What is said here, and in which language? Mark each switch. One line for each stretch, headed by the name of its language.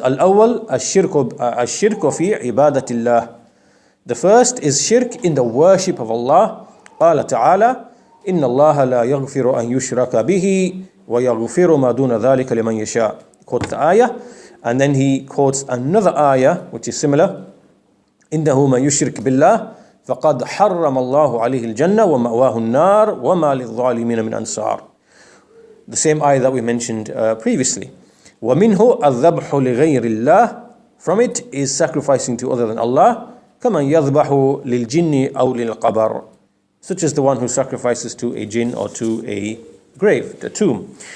Arabic: الأول الشرك في عبادة الله.
English: The first is shirk in the worship of Allah.
Arabic: قال تعالى إن الله لا يغفر أن يشرك به ويغفر ما دون ذلك لمن يشاء.
English: He quotes the ayah, and then he quotes another ayah which is similar.
Arabic: إنه من يشرك بالله فقد حرم الله عليه الجنة ومأواه النار وما للظالمين من أنصار.
English: The same ayah that we mentioned previously.
Arabic: ومنه الذبح لغير الله.
English: From it is sacrificing to other than Allah.
Arabic: كمن يذبح للجن أو للقبر.
English: Such as the one who sacrifices to a jinn or to a grave, a tomb.